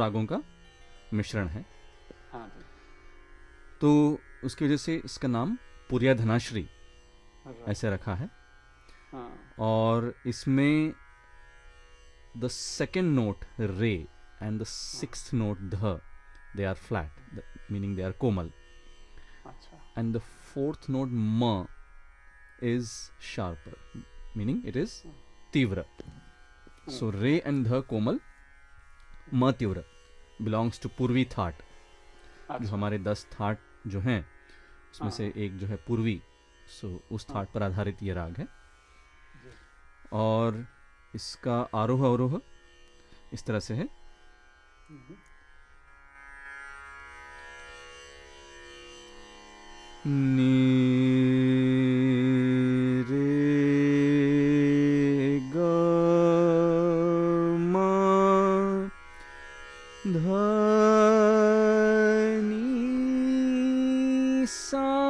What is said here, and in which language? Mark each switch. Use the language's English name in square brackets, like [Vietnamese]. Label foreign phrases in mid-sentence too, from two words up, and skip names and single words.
[Hindi] रागों का मिश्रण है। हाँ जी. तो उसकी वजह से इसका नाम पुरिया धनाश्री राइट. ऐसे रखा है। हाँ. और इसमें [English] the second note re and the [Hindi] हाँ. [English] sixth note dha, they are flat, meaning they are komal, [Hindi] अच्छा. [English] and the fourth note ma is sharper, meaning it is [Hindi] हम्म, [English] tivra. So re and dha komal, ma tivra belongs to पूर्वी थाट। [Hindi] जो अच्छा. हमारे 10 थाट जो हैं उसमें से हाँ. एक जो है पूर्वी, सो उस हाँ. थाट पर आधारित ये राग है। जी. और इसका आरोह अवरोह इस तरह से है। हम्म, नी रे ग म ध नी सा